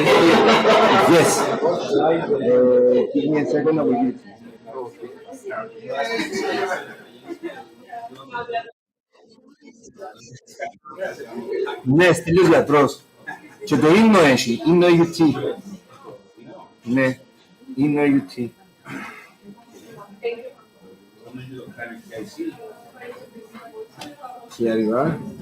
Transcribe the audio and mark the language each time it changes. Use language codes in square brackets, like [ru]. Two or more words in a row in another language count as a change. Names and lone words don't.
[en] Yes. Give me a second, I will give it. [el] Ναι, στέλιος γιατρός. Και το Inno έχει, Inno-EUt. Ναι, Inno-EUt. [it] Chi arriva?